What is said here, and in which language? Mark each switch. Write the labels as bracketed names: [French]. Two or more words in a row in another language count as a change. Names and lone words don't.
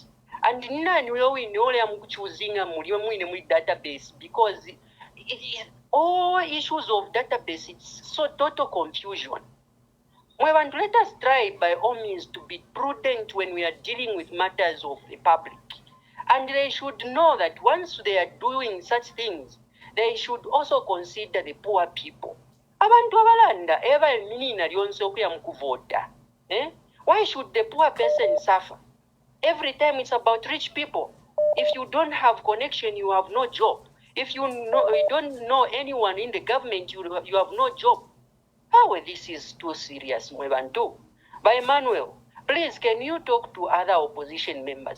[English] And we know I'm choosing a database because all issues of database, it's so total confusion. Let us try by all means to be prudent when we are dealing with matters of the public. And they should know that once they are doing such things, they should also consider the poor people. [Bemba] Abantu abalanda eva eminina lyonse okuya mukuvota. [English] Why should the poor person suffer? Every time it's about rich people. If you don't have connection, you have no job. If you don't know anyone in the government, you have no job. This is too serious, Mwebantu. By Emmanuel, please, can you talk to other opposition members?